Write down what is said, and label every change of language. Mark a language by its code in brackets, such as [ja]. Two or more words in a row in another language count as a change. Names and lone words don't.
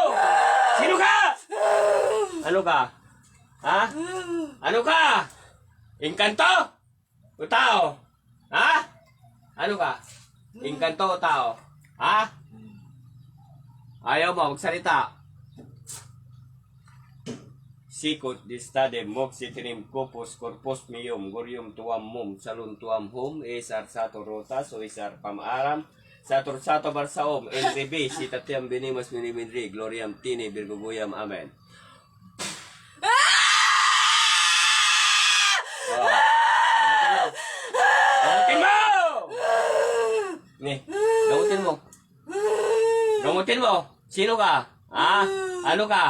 [tl] Sino ka? Ano ka? Ha? Ano ka? Engkanto? O tao? Ha? Ano ka? Engkanto o tao? Ha? Ayaw mo, magsalita. Sikot distadem moxitinim corpus corpus meum gorium tuam mum salun tuam hum esar sato rotas o esar pamaram sator sato barsaom NDB sitatiam benimas minimindri gloriam tini birguguyam amen. Gamutin mo! Nih, gamutin mo. Gamutin mo. Sino ka? Ha? Ano ka?